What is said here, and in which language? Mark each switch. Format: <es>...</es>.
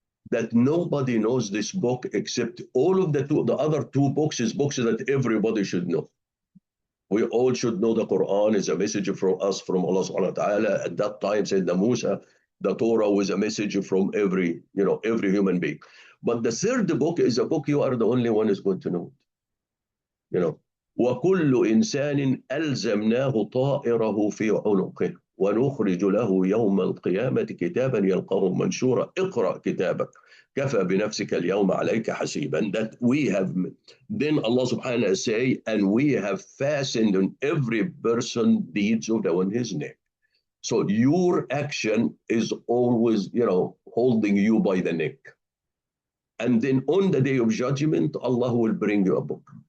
<en>That nobody knows this book except all of the other 2 books is books that everybody should know. We all should know the Quran is a message from us, from Allah subhanahu wa ta'ala. At that time, Sayyidina Musa, the Torah was a message from every human being. But the third book is a book you are the only one who's going to know.</en> <ar>وكل إنسان ألزمناه طائره في عنقه ونخرج له يوم القيامة كتابا يلقاه منشورا اقرأ كتابك كفى بنفسك اليوم عليك حسيبا.</ar> <en>That we have, then Allah subhanahu wa ta'ala say, and we have fastened on every person deeds of on his neck. So your action is always, holding you by the neck. And then on the day of judgment, Allah will bring you a book.</en>